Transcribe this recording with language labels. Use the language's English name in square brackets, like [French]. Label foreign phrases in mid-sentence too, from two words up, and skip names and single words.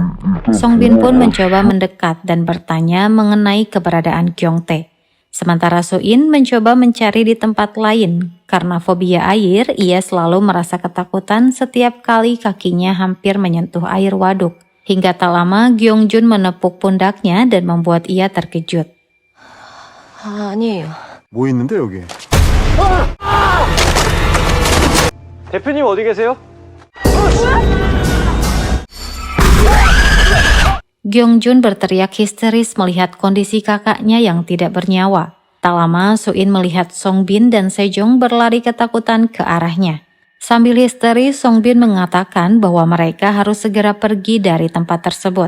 [Indonesian] Songbin pun mencoba mendekat dan bertanya mengenai keberadaan Gyeongtae. Sementara Suin mencoba mencari di tempat lain. Karena fobia air, ia selalu merasa ketakutan setiap kali kakinya hampir menyentuh air waduk. Hingga tak lama Gyeongjun menepuk pundaknya dan membuat ia terkejut. [Korean] 아니에요. 뭐 있는데 여기? 대표님 어디 계세요? [Indonesian] Gyeongjun berteriak histeris melihat kondisi kakaknya yang tidak bernyawa. Tak lama Suin melihat Songbin dan Sejong berlari ketakutan ke arahnya. Sambil histeris, Songbin mengatakan bahwa mereka harus segera pergi dari tempat tersebut.